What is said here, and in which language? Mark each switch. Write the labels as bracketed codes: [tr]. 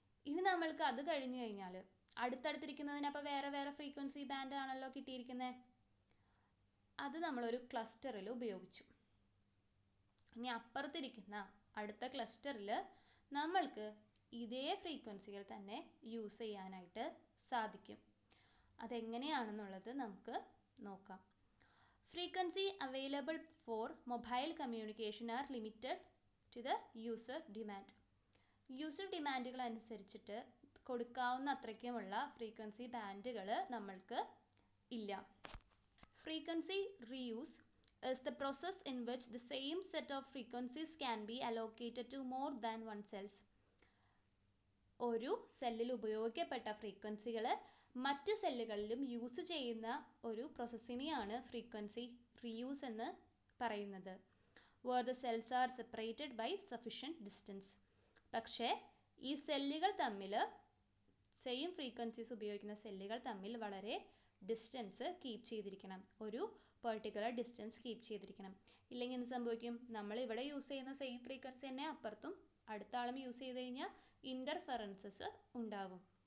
[ml] ഇനി നമ്മൾക്ക് അത് കഴിഞ്ഞു കഴിഞ്ഞാൽ അടുത്തടുത്തിരിക്കുന്നതിന് അപ്പോൾ വേറെ വേറെ ഫ്രീക്വൻസി ബാൻഡ് ആണല്ലോ കിട്ടിയിരിക്കുന്നത്. അത് നമ്മളൊരു ക്ലസ്റ്ററിൽ ഉപയോഗിച്ചു. ഇനി അപ്പുറത്തിരിക്കുന്ന അടുത്ത ക്ലസ്റ്ററിൽ നമ്മൾക്ക് ഇതേ ഫ്രീക്വൻസികൾ തന്നെ യൂസ് ചെയ്യാനായിട്ട് സാധിക്കും. അതെങ്ങനെയാണെന്നുള്ളത് നമുക്ക് നോക്കാം. [en] Frequency available for mobile communication are limited to the user demand. [ml] User ഡിമാൻഡുകൾ അനുസരിച്ചിട്ട് കൊടുക്കാവുന്ന അത്രയ്ക്കുമുള്ള ഫ്രീക്വൻസി ബാൻഡുകൾ നമ്മൾക്ക് ഇല്ല. [en] Frequency reuse is the process in which the same set of frequencies can be allocated to more than one cells. [ml] ഒരു സെല്ലിൽ ഉപയോഗിക്കപ്പെട്ട ഫ്രീക്വൻസികൾ മറ്റ് സെല്ലുകളിലും use ചെയ്യുന്ന ഒരു പ്രോസസ്സിനെയാണ് ഫ്രീക്വൻസി റീയൂസ് എന്ന് പറയുന്നത്. [en] where the cells are separated by sufficient distance. [ml] പക്ഷേ ഈ സെല്ലുകൾ തമ്മിൽ സെയിം ഫ്രീക്വൻസീസ് ഉപയോഗിക്കുന്ന സെല്ലുകൾ തമ്മിൽ വളരെ ഡിസ്റ്റൻസ് കീപ്പ് ചെയ്തിരിക്കണം. ഒരു പെർട്ടിക്കുലർ ഡിസ്റ്റൻസ് കീപ്പ് ചെയ്തിരിക്കണം. ഇല്ലെങ്കിൽ എന്ത് സംഭവിക്കും? നമ്മൾ ഇവിടെ യൂസ് ചെയ്യുന്ന സെയിം ഫ്രീക്വൻസി തന്നെ അപ്പുറത്തും അടുത്ത ആളും യൂസ് ചെയ്ത് കഴിഞ്ഞാൽ ഇൻ്റർഫെറൻസസ് ഉണ്ടാകും.